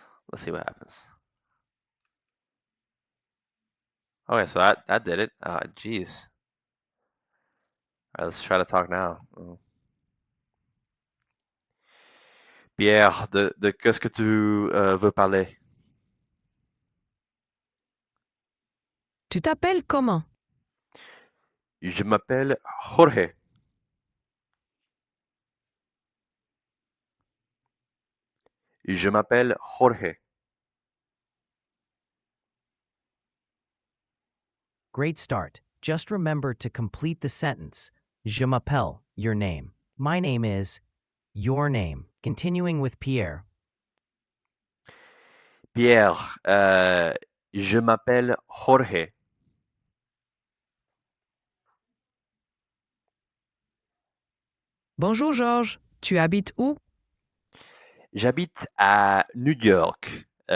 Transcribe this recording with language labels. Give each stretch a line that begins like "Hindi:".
English: Let's see what happens. Okay, so that did it. Geez. All right, let's try to talk now. Oh.
French: Pierre, de qu'est-ce que tu veux parler? Tu t'appelles comment? Je m'appelle Jorge. Je m'appelle Jorge.
English: Great start. Just remember to complete the sentence. Je m'appelle, your name. My name is your name. Continuing with Pierre.
French: Pierre, je m'appelle Jorge. Bonjour Georges, tu habites où? J'habite à New York.